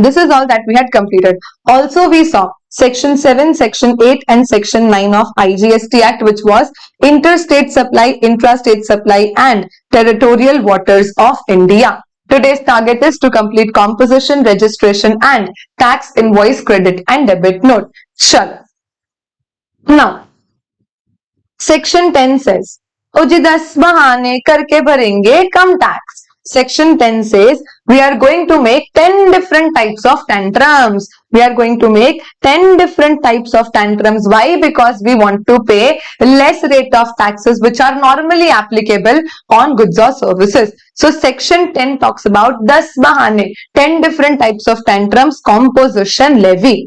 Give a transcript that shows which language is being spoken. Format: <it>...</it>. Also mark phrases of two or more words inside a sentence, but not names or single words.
<en>This is all that we had completed. Also, we saw Section 7, Section 8 and Section 9 of IGST Act, which was interstate supply, intrastate supply and territorial waters of India. Today's target is to complete composition, registration and tax invoice credit and debit note. Chalo. Now, Section 10 says,</en> <hi>"उजी 10 बहाने करके भरेंगे कम tax."</hi> <en>Section 10 says, we are going to make 10 different types of tantrums. We are going to make 10 different types of tantrums. Why? Because we want to pay less rate of taxes which are normally applicable on goods or services. So section 10 talks about 10 bahane, 10 different types of tantrums, composition, levy.</en>